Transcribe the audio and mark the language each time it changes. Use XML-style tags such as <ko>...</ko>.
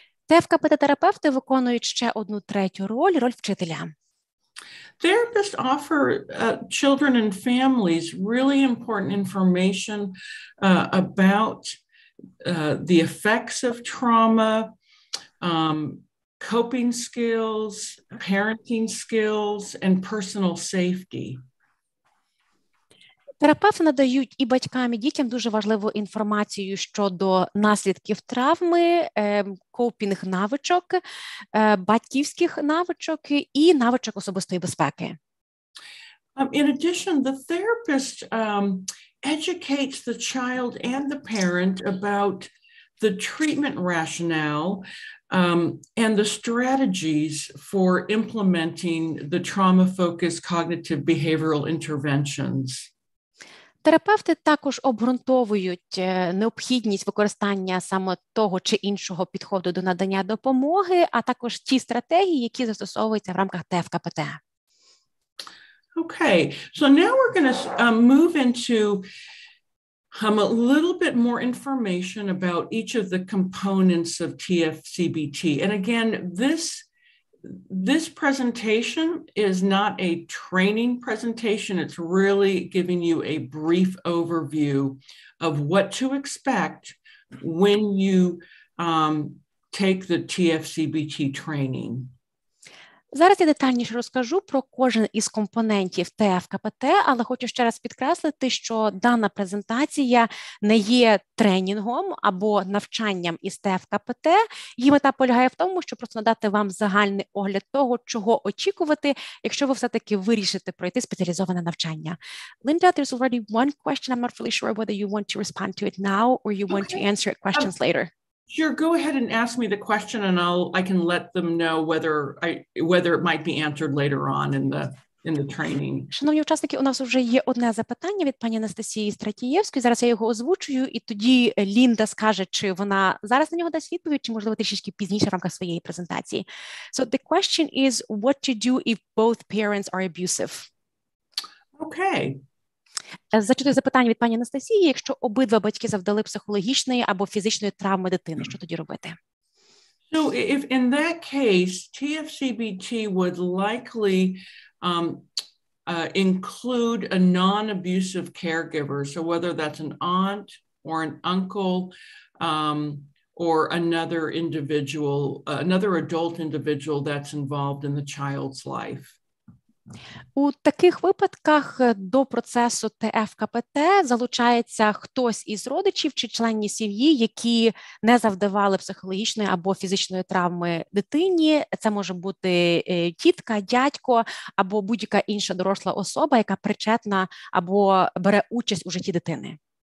<uk>ТФКПТ-терапевти виконують ще одну третю роль вчителя.</uk> <en>Therapists offer children and families really important information about the effects of trauma, coping skills, parenting skills, and personal safety.</en> <uk>Терапевти надають і батькам, і дітям дуже важливу інформацію щодо наслідків травми, копінг-навичок, батьківських навичок і навичок особистої безпеки.</uk> <en>In addition, the therapist educates the child and the parent about the treatment rationale and the strategies for implementing the trauma-focused cognitive behavioral interventions.</en> <uk>Терапевти також обґрунтовують необхідність використання саме того чи іншого підходу до надання допомоги, а також ті стратегії, які застосовуються в рамках ТФКПТ.</uk> <en>Okay, so now we're going to move into a little bit more information about each of the components of TFCBT. And again, this presentation is not a training presentation. It's really giving you a brief overview of what to expect when you take the TFCBT training.</en> <uk>Зараз я детальніше розкажу про кожен із компонентів ТФКПТ, але хочу ще раз підкреслити, що дана презентація не є тренінгом або навчанням із ТФКПТ. Її мета полягає в тому, щоб просто надати вам загальний огляд того, чого очікувати, якщо ви все-таки вирішите пройти спеціалізоване навчання.</uk> <en>Linda, there's already one question. I'm not really sure whether you want to respond to it now or you want to answer it questions later. Sure, go ahead and ask me the question, and I can let them know whether it might be answered later on in the training.</en> <uk>Шановні учасники, у нас вже є одне запитання від пані Анастасії Стратієвської. Зараз я його озвучую, і тоді Лінда скаже, чи вона зараз на нього дасть відповідь, чи можливо трішки пізніше в рамках своєї презентації.</uk> <en>So the question is, what to do if both parents are abusive? Okay.</en> <uk>Зачитую запитання від пані Анастасії. Якщо обидва батьки завдали психологічної або фізичної травми дитини, що тоді робити?</uk> <en>So if in that case, TFCBT would likely include a non-abusive caregiver. So whether that's an aunt or an uncle or another individual, another adult individual that's involved in the child's life.</en> <uk>У таких випадках до процесу ТФКПТ залучається хтось із родичів чи членів сім'ї, які не завдавали психологічної або фізичної травми дитині. Це може бути тітка, дядько або будь-яка інша доросла особа, яка причетна або бере участь у житті дитини.</uk>